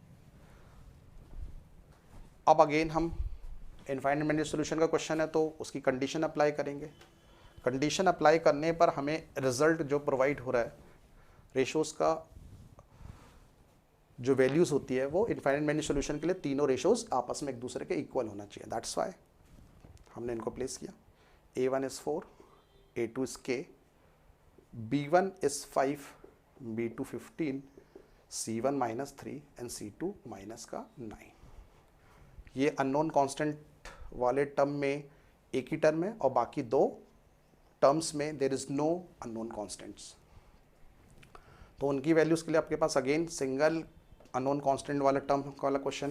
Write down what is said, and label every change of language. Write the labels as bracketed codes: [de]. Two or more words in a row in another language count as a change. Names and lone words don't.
[hi] अब अगेन हम [en] infinite many solution [hi] का क्वेश्चन है तो उसकी [en] condition apply [hi] करेंगे। [en] condition apply [hi] करने पर हमें रिजल्ट जो प्रोवाइड हो रहा है, रेशोज का जो वैल्यूज होती है वो [en] infinite many solution [hi] के लिए तीनों रेशोज आपस में एक दूसरे के इक्वल होना चाहिए। [en] that's why [hi] हमने इनको प्लेस किया। [en] a1 is 4, a2 is k, b1 is 5, b2 15, c1 -3 एंड c2 -9। [hi] ये [en] unknown constant [hi] वाले टर्म में एक ही टर्म है और बाकी दो टर्म्स में [en] there is no unknown constants, [hi] तो उनकी वैल्यूज़ के लिए आपके पास [en] again single unknown constant [hi] वाला टर्म वाला क्वेश्चन है।